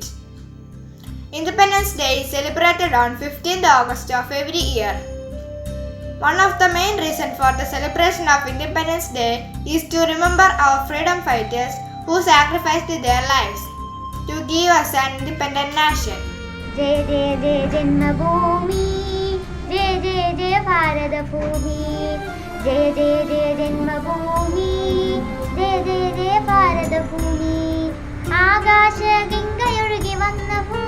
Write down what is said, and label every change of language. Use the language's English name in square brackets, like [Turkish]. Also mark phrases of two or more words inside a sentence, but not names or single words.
[English] Independence Day is celebrated on 15th August of every year. One of the main reasons for the celebration of Independence Day is to remember our freedom fighters who sacrificed their lives to give us an independent nation. [Hindi] जय जय जय जन्मभूमि, जय जय जय भारत भूमि, जय जय जय जन्मभूमि, जय जय जय भारत भूमि. [Malayalam] ആകാശഗംഗയൊഴുകി വന്ന